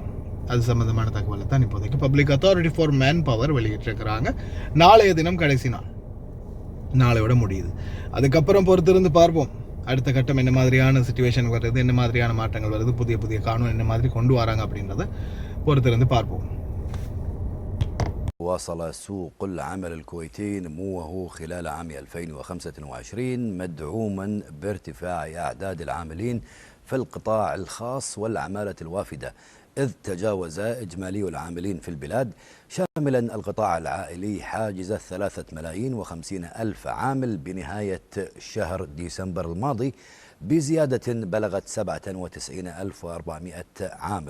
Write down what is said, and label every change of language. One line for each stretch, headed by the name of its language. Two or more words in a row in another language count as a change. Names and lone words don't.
Tamil: அது சம்பந்தமான தகவலை தான் இப்போதைக்கு பப்ளிக் அத்தாரிட்டி ஃபார் மேன் பவர் வெளியிட்டிருக்கிறாங்க. நாளைய தினம் கடைசி நாள், நாளையோட முடியுது. அதுக்கப்புறம் பொறுத்திருந்து பார்ப்போம் அடுத்த கட்டம் என்ன மாதிரியான சிச்சுவேஷன் வருது, என்ன மாதிரியான மாற்றங்கள் வருது, புதிய புதிய கானூன் என்ன மாதிரி கொண்டு வராங்க அப்படின்றத பொறுத்திருந்து பார்ப்போம்.
Arabic: واصل سوق العمل الكويتي نموه خلال عام 2025 مدعوما بارتفاع أعداد العاملين في القطاع الخاص والعمالة الوافدة، إذ تجاوز إجمالي العاملين في البلاد شاملا القطاع العائلي حاجز 3,050,000 عامل بنهاية شهر ديسمبر الماضي، بزيادة بلغت 97,400 عامل.